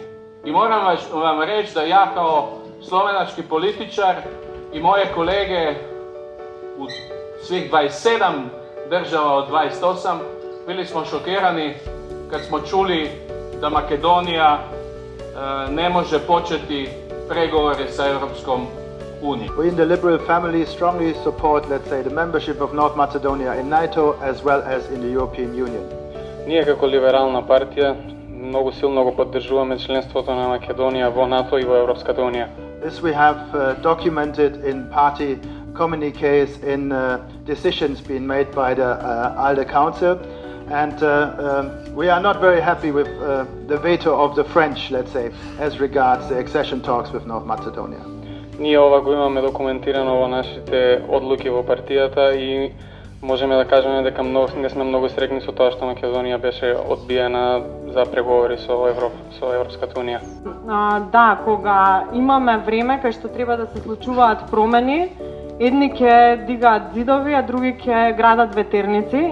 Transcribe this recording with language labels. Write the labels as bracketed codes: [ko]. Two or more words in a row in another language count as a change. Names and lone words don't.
[hr] I moram vam reći da ja kao slovenački političar i moje kolege u svih 27 država od 28 bili smo šokirani kad smo čuli da Makedonija ne može početi pregovore sa Europskom unijom. [en] We in the Liberal family strongly support, let's say, the membership of North Macedonia in NATO as well as in the European Union. [mk] Ние како либерална партија многу силно го поддржуваме членството на Македонија во НАТО и во Европската унија. [en] This we have documented in party communiques, in decisions being made by the ALDE Council, and we are not very happy with the veto of the French, let's say, as regards the accession talks with North Macedonia. [mk] Ние ова го имаме документирано во нашите одлуки во партијата и можеме да кажеме дека не сме многу среќни со тоа што Македонија беше одбиена за преговори со Европската унија. Да, кога имаме време кај што треба да се случуваат промени, едни ќе дигаат зидови, а други ќе градат ветерници.